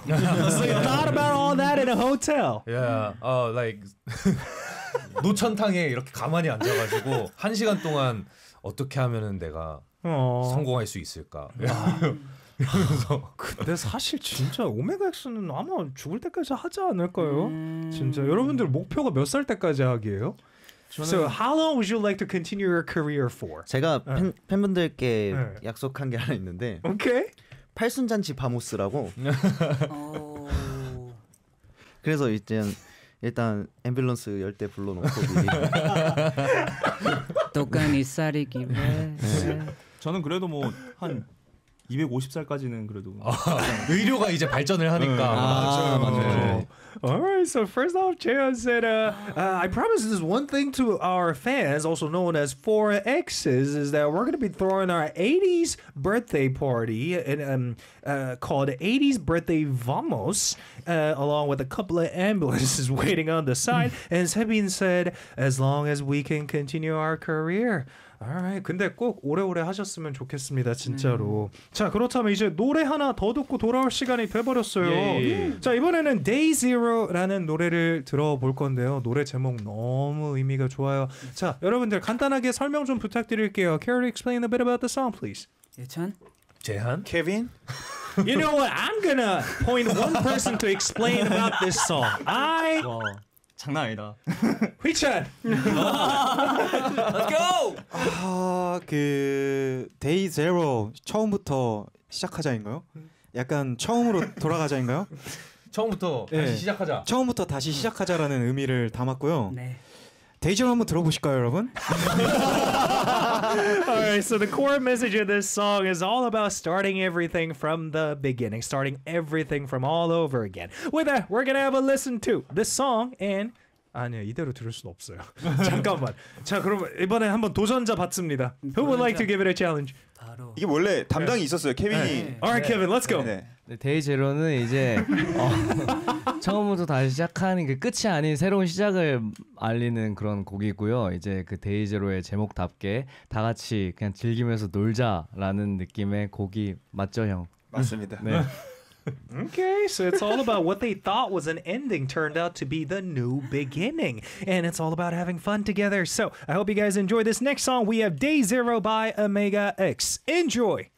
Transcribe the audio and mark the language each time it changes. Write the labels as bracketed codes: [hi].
[en] So you thought about all that in a hotel. Yeah, like [ko] 노천탕에 이렇게 가만히 앉아가지고 한 시간 동안 어떻게 하면은 내가 성공할 수 있을까. 근데 사실 진짜 오메가X는 아마 죽을 때까지 하지 않을까요? 진짜 여러분들 목표가 몇 살 때까지 하기예요? 저는 [en] so how long would you like to continue your career for? [ko] 제가 팬분들께 약속한 게 하나 있는데 오케이 팔순잔치 바모스라고 그래서 일단 앰뷸런스 열대 불러놓고 똑같이 살이길래. 저는 그래도 뭐 한 250살까지는 그래도 의료가 이제 발전을 하니까. 네. [en] Alright, so first off, Jaehyun said, I promise this one thing to our fans, also known as 4X's, is that we're going to be throwing our 80s birthday party in, called 80s Birthday Vamos, along with a couple of ambulances waiting on the side. And Sebin said, as long as we can continue our career. [ko] Alright, 근데 꼭 오래오래 하셨으면 좋겠습니다, 진짜로. 자, 그렇다면 이제 노래 하나 더 듣고 돌아올 시간이 돼버렸어요. 자, 이번에는 Day Zero라는 노래를 들어볼 건데요. 노래 제목 너무 의미가 좋아요. 자, 여러분들 간단하게 설명 좀 부탁드릴게요. [en] Care to explain a bit about the song, please? [ko] 예찬? 재한? Kevin? [en] You know what? I'm gonna point one person to explain about this song. I... 와. [ko] 장난 아니다. 휘찬. [en] Let's go. [ko] 아, 그 Day Zero 처음부터 시작하자인가요? 약간 처음으로 돌아가자인가요? 처음부터 다시 네. 시작하자. 처음부터 다시 시작하자라는 의미를 담았고요. 네. Day Zero 한번 들어보실까요, 여러분? [en] Alright, so the core message of this song is all about starting everything from the beginning, starting everything from all over again. With that, we're gonna have a listen to the song and [ko] 아니요, 이대로 들을 순 없어요. 잠깐만. 자, 그럼 이번에 한번 도전자 받습니다. [en] Who would like to give it a challenge? [ko] 바로 이게 원래 담당이 있었어요, 케빈이. 네. [en] Alright, Kevin, let's go. [ko] 데이 제로는 이제 처음부터 다시 시작하는 그 끝이 아닌 새로운 시작을 알리는 그런 곡이고요. 이제 그 데이 제로의 제목답게 다 같이 그냥 즐기면서 놀자라는 느낌의 곡이 맞죠, 형? 맞습니다. 네. [en] Okay, so it's all about what they thought was an ending turned out to be the new beginning. And it's all about having fun together. So I hope you guys enjoy this next song. We have Day Zero by Omega X. Enjoy!